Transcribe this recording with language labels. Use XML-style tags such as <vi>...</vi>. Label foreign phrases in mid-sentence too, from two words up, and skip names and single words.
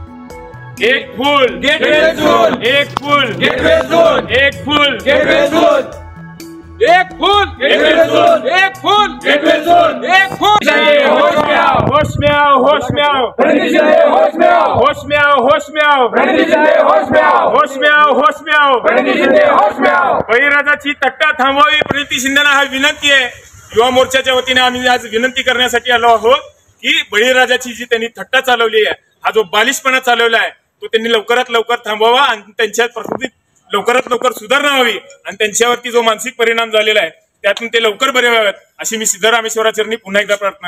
<hi>एक फूल</hi> <en>get well soon,</en> <hi>एक फूल</hi> <en>get well soon,</en> <hi>एक फूल</hi> <en>get well soon,</en> <hi>एक फूल</hi> <en>get well soon,</en> <hi>एक फूल</hi> <en>गेट वेल सोन, एक फूल।</en> <hi>होश में आओ, होश में आओ, होश में आओ, होश में आओ, होश में आओ, होश में आओ, होश में आओ, होश में आओ, होश में आओ, होश में आओ।</hi> <mr>बळीराजाची थट्टा थांबवावी प्रणिती शिंदेना हा विनंती आहे। युवा मोर्चाच्या वतीने आम्ही आज विनंती करण्यासाठी आलो आहोत की बळीराजाची जी त्यांनी थट्टा चालवली आहे, हा जो बालिशपणा चालवला आहे तो त्यांनी लवकरात लवकर थांबवावा आणि त्यांच्या प्रकृतीत लवकरात लवकर सुधारणा व्हावी आणि त्यांच्यावरती जो मानसिक परिणाम झालेला आहे त्यातून ते लवकर बरे व्हावेत अशी मी सिद्धरामेश्वराचरणी पुन्हा एकदा प्रार्थना।</mr>